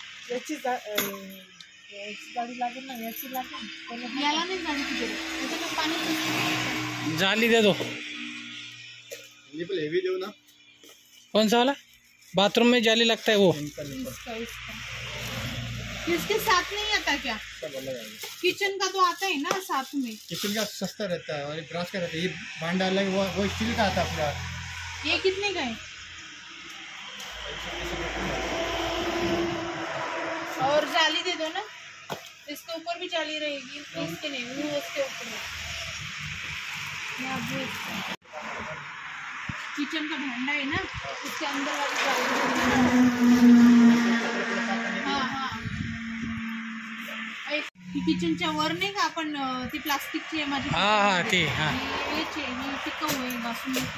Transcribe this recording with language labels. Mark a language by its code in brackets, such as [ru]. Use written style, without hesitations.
[mr] याची जाळी लागेल ना, याची लागेल. याला नाही जाळीची गरज, त्याच्यात पाणी [hi] जाली दे दो. हेवी दो ना. कौन सा वाला? बाथरूम में जाली लगता है वो. इसके साथ नहीं आता क्या? किचन का तो आता है ना साथ में. किचन का सस्ता रहता है और ब्रास का रहता है. ये भांडा अलग, वो स्टील का आता है पूरा. ये कितने का है? और जाली दे दो ना, इसके ऊपर भी जाली रहेगी. इसके नहीं, वो उसके ऊपर है. किचन का भांडा है ना, उसके अंदर वाली जाली. [mr] हाँ हाँ, किचनच्या वर नाही का आपण ती प्लास्टिकची आहे माझी. [hi] हाँ हाँ ठीक. हाँ [mr] हेच आहे, ही टिकाऊ आहे घासून.